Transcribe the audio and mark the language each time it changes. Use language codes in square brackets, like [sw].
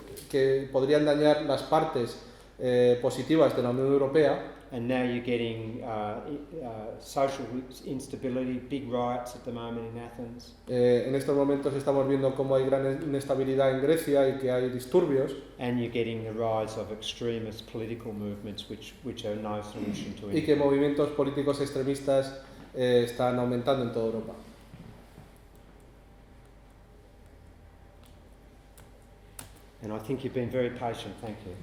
[es] que podrían dañar las partes positivas de la Unión Europea. [en] and now you're getting social instability, big riots at the moment in Athens. [es] En estos momentos estamos viendo cómo hay gran inestabilidad en Grecia y que hay disturbios. [en] And you're getting the rise of extremist political movements which are no solution to [es] Y que [en] anything. [es] movimientos políticos extremistas están aumentando en toda Europa. [en] And I think you've been very patient, thank you.